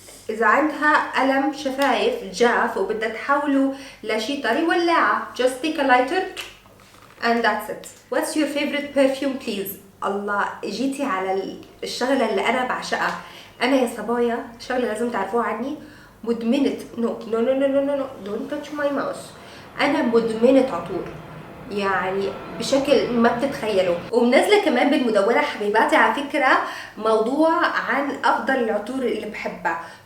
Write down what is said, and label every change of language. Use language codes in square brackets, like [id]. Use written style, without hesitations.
[ar] إذا عندها ألم شفايف جاف وبدها تحوله لشي طري، ولاعة. [en] Just take a lighter and that's it. What's your favorite perfume please? [ar] الله، جيتي على الشغلة اللي أنا بعشقها. أنا يا صبايا شغلة لازم تعرفوها عني، مدمنة نو [en] don't touch my mouse. [ar] أنا مدمنة عطور يعني بشكل ما بتتخيلوا. ومنزله كمان بالمدونه حبيباتي على فكره موضوع عن افضل العطور اللي بحبها.